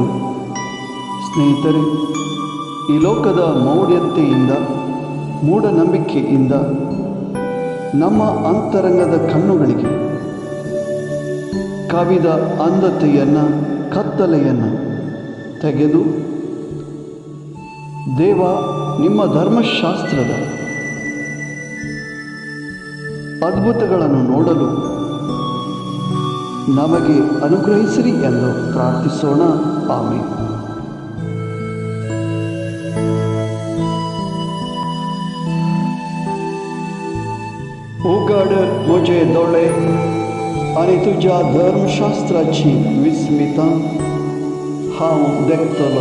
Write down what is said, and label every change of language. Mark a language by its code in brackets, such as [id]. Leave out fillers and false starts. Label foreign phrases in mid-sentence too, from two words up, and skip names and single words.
[kn] ಸ್ನೇಹಿತರೆ, ಈ ಲೋಕದ ಮೌಢ್ಯತೆಯಿಂದ, ಮೂಢನಂಬಿಕೆಯಿಂದ ನಮ್ಮ ಅಂತರಂಗದ ಕಣ್ಣುಗಳಿಗೆ ಕವಿದ ಅಂಧತೆಯನ್ನು, ಕತ್ತಲೆಯನ್ನು ತೆಗೆದು ದೇವ ನಿಮ್ಮ ಧರ್ಮಶಾಸ್ತ್ರದ ಅದ್ಭುತಗಳನ್ನು ನೋಡಲು ನಮಗೆ ಅನುಗ್ರಹಿಸಿರಿ ಎಂದು ಪ್ರಾರ್ಥಿಸೋಣ. ಆಮೆನ್. [kok] उघड मुझे डोळे आणि तुझ्या धर्मशास्त्राची विस्मिता हांव देखतलो.